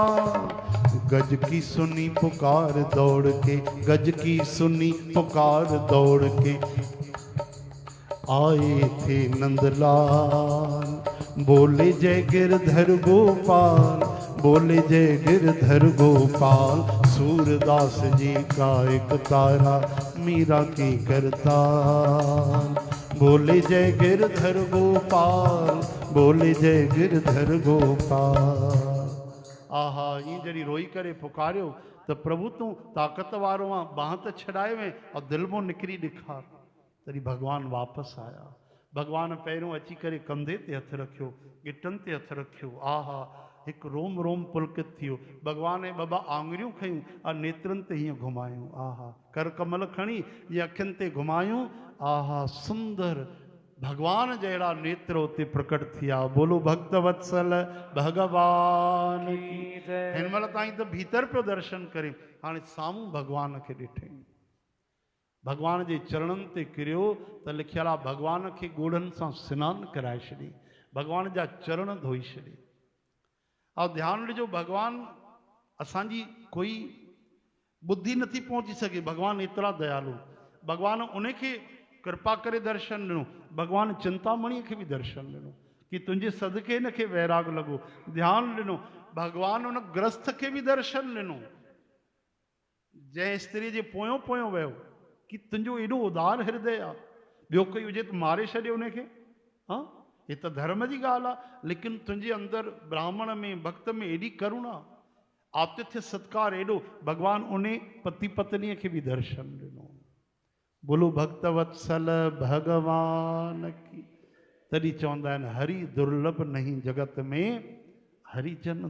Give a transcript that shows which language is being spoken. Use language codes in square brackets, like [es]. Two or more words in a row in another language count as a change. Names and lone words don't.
[hi] गज की सुनी पुकार दौड़ के, गज की सुनी पुकार दौड़ के आए थे नंदलाल, बोले जय गिरधर गोपाल, बोले जय गिरधर गोपाल। सूरदास जी का एक तारा मीरा की करताल, बोले जय गिरधर गोपाल, बोले जय गिरधर गोपाल। [sd] आहा ईअं जॾहिं रोई करे पुकारियो त प्रभु तूं ताक़त वारो आहे, बांह त छॾाए में और दिलि मां निकिरी ॾेखार। तॾहिं भॻवानु वापसि आया। भॻवानु पहिरियों अची करे कंधे ते हथु रखियो, गिटनि ते हथु रखियो। आहा हिकु रोम रोम पुलकित थियो। भॻवान जे ॿ आङुरियूं खयूं ऐं नेत्रनि ते हीअं घुमायूं। आहा कर कमल खणी जीअं अखियुनि ते घुमायूं। आहा सुंदर भगवान जहिड़ा नेत्र उते प्रकट थिया। [hi] बोलो भक्त वत्सल भगवान की। [sd] हिन महिल ताईं त भीतर पियो दर्शन करे, हाणे साम्हूं भगवान खे ॾिठई। भगवान जे चरणनि ते किरियो त लिखियल आहे भगवान खे ॻोढ़नि सां सनानु कराए छॾी, भगवान जा चरण धोई छॾे। और ध्यानु ॾिजो भगवान असांजी कोई बुद्धि नथी पहुची सघे। भगवान एतिरा दयालु, भगवान उनखे कृपा करे दर्शन ॾिनो। भगवान चिंतामणीअ खे बि दर्शन ॾिनो कि तुंहिंजे सदके हिनखे वैराग लॻो। ध्यानु ॾिनो भगवान उन ग्रस्त खे बि दर्शन ॾिनो जंहिं स्त्री जे पोयों पोयों वियो कि तुंहिंजो एॾो उदार हृदय आहे, ॿियो कोई हुजे त मारे छॾे उनखे। हाँ ये त धर्म जी ॻाल्हि आहे, लेकिन तुंहिंजे अंदरि ब्राह्मण में भक्त में एॾी करुणा, आतिथ्य सत्कार एॾो। भगवान उन पति पत्नीअ खे बि दर्शन ॾिनो। [hi] बोलो भक्त वत्सल भगवान की। [sd] तॾहिं चवंदा आहिनि [hi] हरि दुर्लभ नहीं जगत में हरिजन